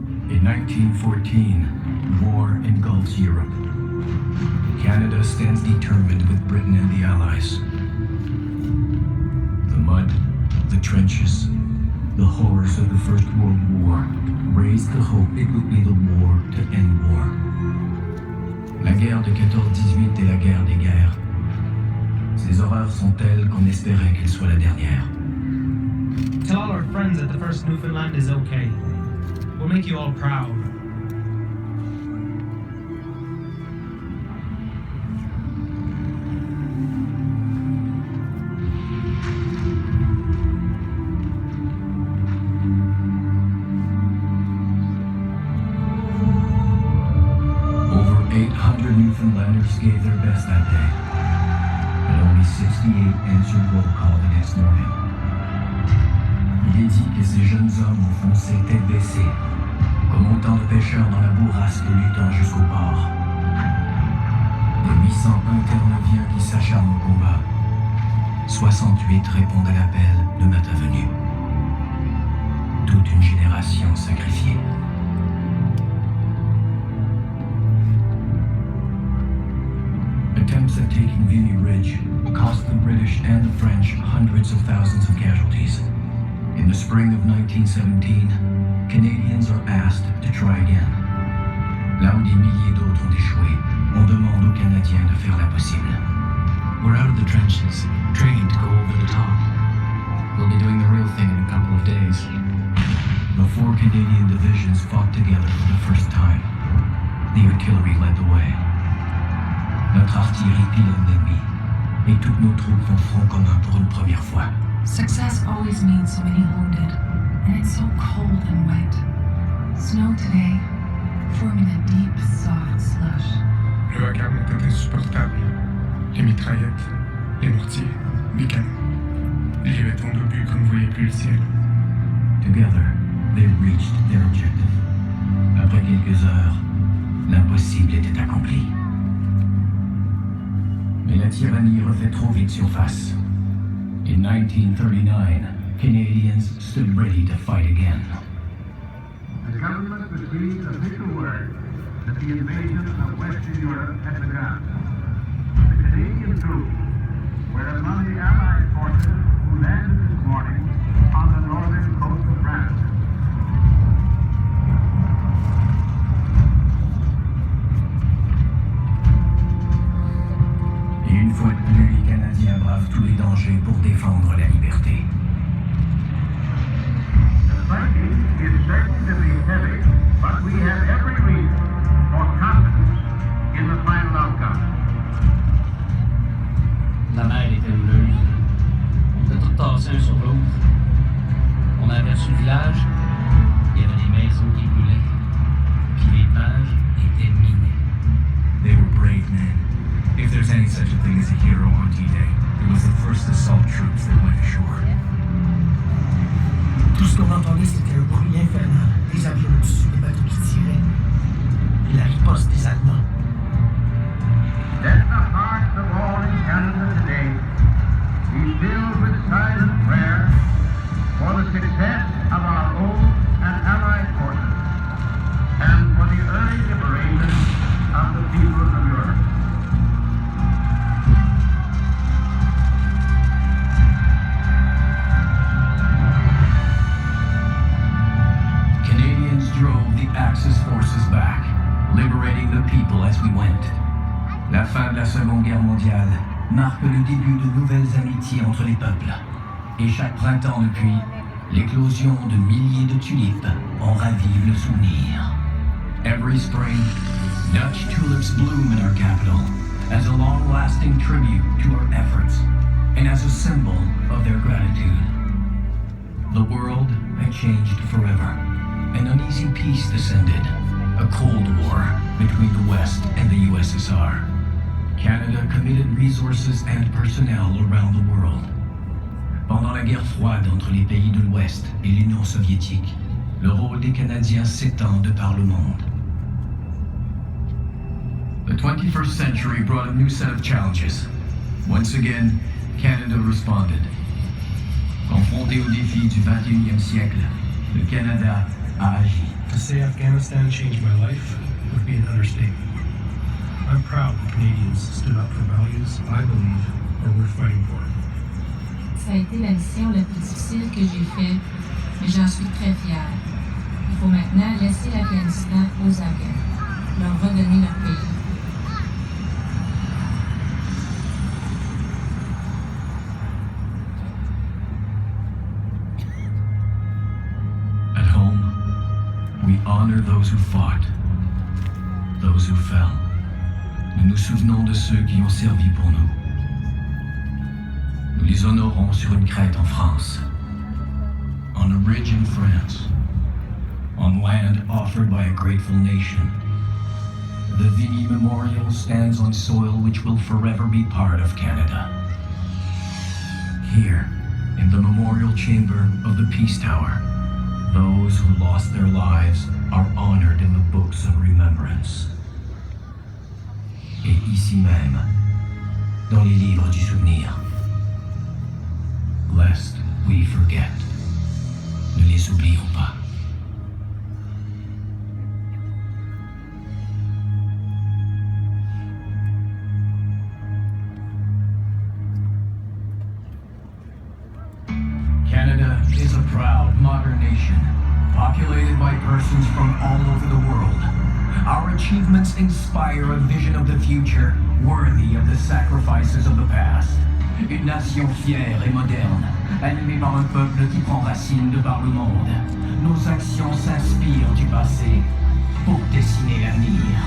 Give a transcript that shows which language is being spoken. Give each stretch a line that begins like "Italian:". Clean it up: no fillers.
English: In 1914, war engulfs Europe. Canada stands determined with Britain and the Allies. The mud, trenches, the horrors of the First World War raised the hope it would be the war to end war.
French: La guerre de 14-18 est la guerre des guerres. Ces horreurs sont telles qu'on espérait qu'elle soit la dernière. Tell all our friends that the first Newfoundland is okay. We'll make you all proud.
English: Over 800 Newfoundlanders gave their best that day, but only 68 answered roll call the next morning.
French: Il est dit que ces jeunes hommes ont foncé tête baissée, comme autant de pêcheurs dans la bourrasque luttant jusqu'au port. Des 800 interneviens qui s'acharnent au combat, 68 répondent à l'appel le matin venu. Toute une génération sacrifiée.
English: Attempts at taking Vimy Ridge cost the British and the French hundreds of thousands of casualties. In the spring of 1917, Canadians are asked to try again.
French: Là où des milliers d'autres ont échoué, on demande aux Canadiens de faire l'impossible.
English: We're out of the trenches, training to go over the top. We'll be doing the real thing in a couple of days. The 4 Canadian divisions fought together for the first time. The artillery led the way.
French: Notre artillerie pilote l'ennemi, et toutes nos troupes font front commun pour une première fois.
English: Success always means so many wounded, and it's so cold and wet. Snow today, forming a deep, soft slush.
French: Le vacarme était insupportable. Les mitraillettes, les mortiers, les canons. Les bétons d'obus qu'on ne voyait plus le ciel.
English: Together, they reached their objective.
French: Après quelques heures, l'impossible était accompli. Mais la tyrannie refait trop vite surface.
English: In 1939, Canadians stood ready to fight again. The government received official word that the invasion of Western Europe had begun. The Canadian troops were among the Allied forces who landed this morning on the northern coast of France.
French: Et une fois de plus, les Canadiens bravent tous les dangers pour défendre la liberté.
English: The fighting is certain to be heavy, but we have every reason for confidence in the final outcome.
French: La mer était houleuse. On était tous tassés un sur l'autre. On a aperçu le village. Il y avait des maisons qui brûlaient. Puis les plages étaient minées.
English: They were brave men. If there's any such a thing as a hero on D-Day, it was the first assault troops that went ashore.
French: Tout ce qu'on entendait, c'était le bruit infernal des avions au-dessus des bateaux qui tiraient. Et la riposte des Allemands.
English: Let the hearts of all in Canada today be filled with silent prayer for the success of our own and allied forces and for the early liberation of the peoples of Europe. Canadians drove the Axis forces back, liberating the people as we went.
French: La fin de la Seconde Guerre mondiale marque le début de nouvelles amitiés entre les peuples. Et chaque printemps depuis, l'éclosion de milliers de tulipes en ravive le souvenir.
English: Every spring, Dutch tulips bloom in our capital as a long-lasting tribute to our efforts and as a symbol of their gratitude. The world had changed forever. An uneasy peace descended, a Cold War between the West and the USSR. Canada committed resources and personnel around the world.
French: Pendant la guerre froide entre les pays de l'Ouest et l'Union soviétique, le rôle des Canadiens s'étend de par le monde.
English: The 21st century brought a new set of challenges. Once again, Canada responded.
French: Confronté aux défis du 21e siècle, le Canada a agi.
English: To say Afghanistan changed my life would be an understatement. I'm proud that Canadians stood up for values I believe are worth fighting for.
French: Ça a été la mission la plus difficile que j'ai faite, mais j'en suis très fière. Il faut maintenant laisser l'Afghanistan aux Afghans, leur redonner leur pays.
English: At home, we honor those who fought, those who fell.
French: Nous nous souvenons de ceux qui ont servi pour nous. Nous les honorons sur une crête en France.
English: On a ridge in France. On land offered by a grateful nation. The Vimy Memorial stands on soil which will forever be part of Canada. Here, in the memorial chamber of the Peace Tower, those who lost their lives are honored in the books of remembrance.
French: Et ici même, dans les livres du souvenir.
English: Lest we forget.
French: Ne les oublions pas.
English: Canada is a proud, modern nation, populated by persons from all over the world. Our achievements inspire a vision of the future worthy of the sacrifices of the past.
French: Une nation fière et moderne, animée par un peuple qui prend racine de par le monde. Nos actions s'inspirent du passé pour dessiner l'avenir.